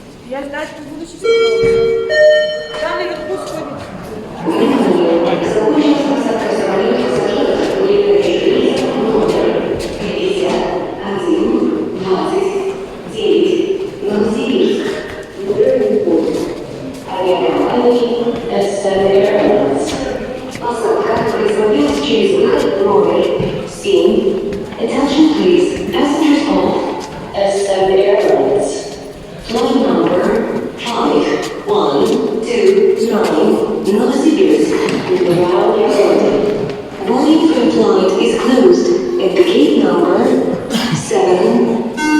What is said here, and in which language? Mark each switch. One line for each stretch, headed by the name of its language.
Russian: Я ждать не буду счастливым. Там наверху сходит. Внимание! Закончилась посадка самолета пассажиров, вылетающих рейсом номер 5129 Новосибирск. Авиакомпании SM Airlines. Посадка производилась через выход номер 7.
English: Attention please, passengers of SM Airlines. Flight number 5129 Novosibirsk with the route airline. Boarding for flight is closed at the gate number 7.